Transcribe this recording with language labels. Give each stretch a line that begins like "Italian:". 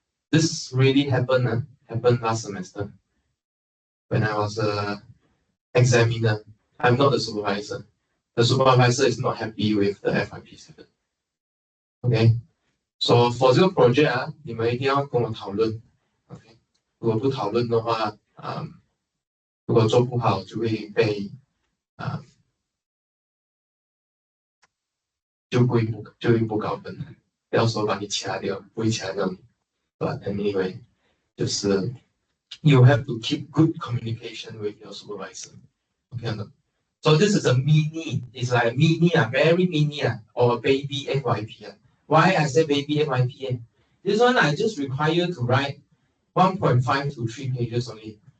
English: This really happened last semester when I was a examiner. I'm not the supervisor. The supervisor is not happy with the FYP 7. Okay, so for
Chinese: 这个 project 你们一定要跟我讨论。 OK， 如果不讨论的话，如果做不好就会被就会不高分，不要说把你掐掉，不会掐掉你。
English: But anyway， 就是 you have to keep good communication with your supervisor. Okay, so this is a mini. It's like a mini, very mini, or a baby FYP. Why I say baby FYP? This one I just require to write 1.5 to 3 pages only.